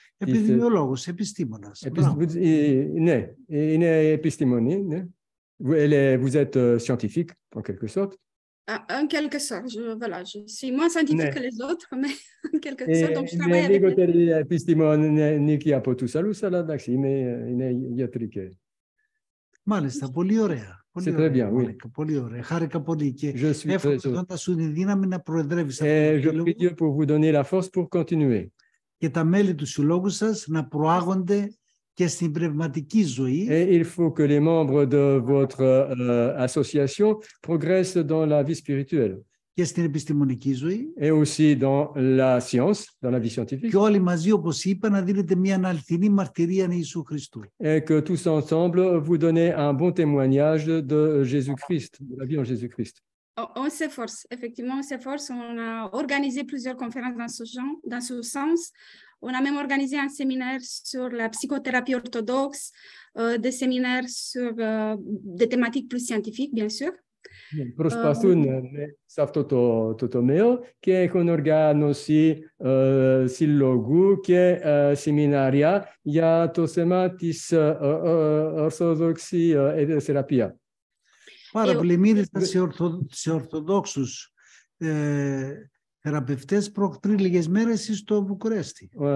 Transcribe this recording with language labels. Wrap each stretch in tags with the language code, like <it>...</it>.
<el>Επιδημιολόγος, επιστήμονας. Ναι, είναι επιστήμονη, ναι.</el> <fr>Vous êtes scientifique, en quelque sorte. En quelque sorte, je suis moins scientifique que les autres, mais en quelque sorte, donc je travaille avec...</fr> <el>Λιγότερη επιστημονική από τους άλλους, αλλά εντάξει, είναι ιατρική. Μάλιστα, πολύ ωραία. C'est très bien, oui. Πολύ ωραία. Χάρηκα πολύ και εύχομαι να σου τη δύναμη να προεδρεύεις.</el> <fr>Je prie Dieu pour vous donner la force pour continuer.</fr> <el>Και τα μέλη του συλλόγου σας να προάγονται και στην πνευματική ζωή.</el> <fr>Et il faut que les membres de votre association progressent dans la vie spirituelle.</fr> <el>Και στην επιστημονική ζωή.</el> <fr>Et aussi dans la science, dans la vie scientifique.</fr> <el>Και όλοι μαζί, όπως είπα, να δίνετε μια αληθινή μαρτυρία Ιησού Χριστού.</el> <fr>Et que tous ensemble, vous donnez un bon témoignage de Jésus-Christ, de la vie en Jésus-Christ. On s'efforce, effectivement, on s'efforce. On a organisé plusieurs conférences dans ce sens. On a même organisé un séminaire sur la psychothérapie orthodoxe, des séminaires sur des thématiques plus scientifiques, bien sûr.</fr> <el>Προσπαθούν σε αυτό το τομέα και έχουν οργάνωση συλλογού και σεμινάρια για το θέμα της ορθόδοξη θεραπεία. Πάρα πολύ μίλησα σε ορθοδόξους θεραπευτές πριν λίγες μέρες στο Βουκουρέστι.</el>